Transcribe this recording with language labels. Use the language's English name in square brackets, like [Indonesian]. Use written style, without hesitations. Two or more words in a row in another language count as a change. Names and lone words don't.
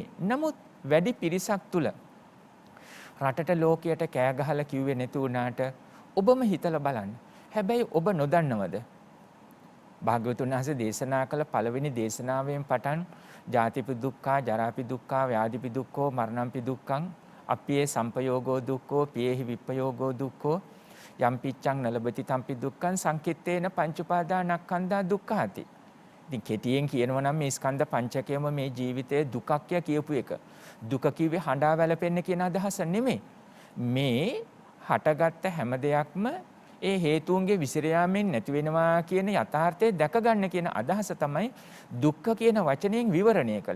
[Sinhala] නමුත් වැඩි පිරිසක් තුළ රටට ලෝකයට කෑ ගහලා කිව්වේ නැති වුණාට ඔබම හිතලා බලන්න. හැබැයි ඔබ නොදන්නවද? භාග්‍යවතුන් වහන්සේ දේශනා කළ පළවෙනි දේශනාවෙන් පටන් [Pali] ජාතිපි දුක්ඛා, ජරාපි දුක්ඛා, ව්‍යාධිපි දුක්ඛෝ, මරණම්පි දුක්ඛං, අප්පියේ සම්පයෝගෝ දුක්ඛෝ, පියේහි විප්පයෝගෝ දුක්ඛෝ, යම් පිච්ඡං නලබති තම්පි දුක්ඛං සංකිට්ඨේන පංච උපාදානස්කන්ධා දුක්ඛාති. [Sinhala] ඉතින් කෙටියෙන් කියනවා නම් මේ ස්කන්ධ පංචකයම මේ ජීවිතයේ දුකක් කියපු එක. දුක කිව්වේ හඬා වැළපෙන්න කියන අදහස නෙමෙයි. මේ හටගත්ත හැම දෙයක්ම ඒ හේතුන්ගේ විසිර යාමෙන් නැති වෙනවා කියන යථාර්ථය දැක ගන්න කියන අදහස තමයි දුක්ඛ කියන වචනයෙන් විවරණය කළේ.